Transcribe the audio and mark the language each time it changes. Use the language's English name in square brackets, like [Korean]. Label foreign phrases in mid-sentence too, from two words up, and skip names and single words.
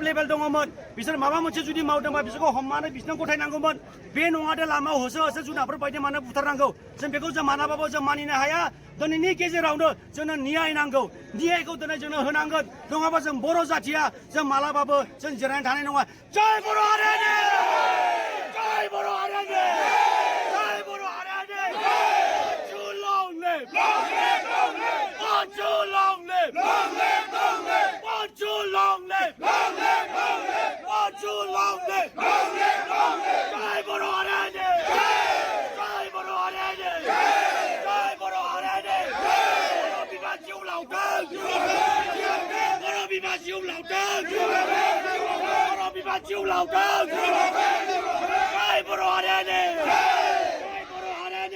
[Bodo] लेभेल दङमोन बिसोर माबा मोनसे जुदि मावदोंबा बिसोरखौ हमनानै बिसोरनो गथायनांगौमोन बे नङादे लामायाव होसो जुनारफोर बायदि मानो बुथारनांगौ जों बेखौ जों मालाबाबो जों मानिनो हाया दिनैनि गेजेरावनो जोंनो न्याय नांगौ न्यायखौ दिनै जोंनो होनांगोन नङाबा जों बर' जातिया जों मालाबाबो जों जिरायनानै थानाय नङा जय बर' हारिनि जय बर' हारिनि जय बर' हारिनि [English] too long live too long live too long live too long live [Bodo] जय बर' हारिनि जय बर' हारिनि जय बर' हारिनि बर' बिमा जिउ लावथों बर' बिमा जिउ लावथों बर' बिमा जिउ लावथों जय बर' हारिनि जय बर' हारिनि